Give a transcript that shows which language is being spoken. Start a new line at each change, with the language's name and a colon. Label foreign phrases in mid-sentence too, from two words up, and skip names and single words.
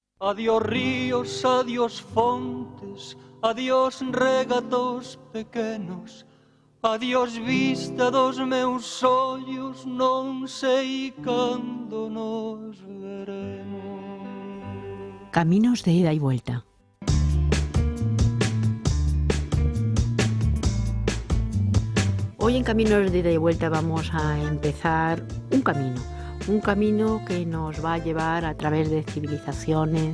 Galician: Adiós ríos, adiós fontes, adiós regatos pequenos, adiós vista dos meus ollos, non sei cando nos veremos.
Spanish: Caminos de ida y vuelta. Hoy en Caminos de ida y vuelta vamos a empezar un camino que nos va a llevar a través de civilizaciones.